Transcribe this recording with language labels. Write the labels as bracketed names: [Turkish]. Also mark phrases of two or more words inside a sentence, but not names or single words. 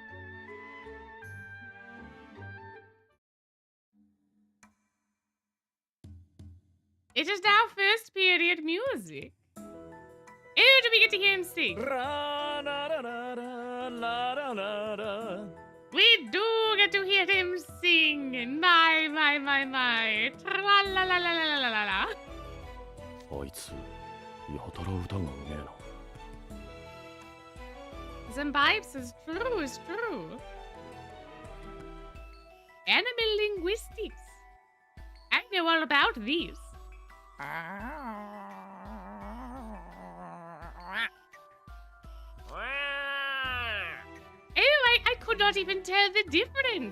[English] It is now first period music. Oh, do we get to hear him sing? We do get to hear him sing. My. Tra-la-la-la-la-la-la-la. [Japanese] あいつ、やたら歌がうめえな。 [English] Zambibes is true. Animal linguistics. I know all about these. I could not even tell the difference.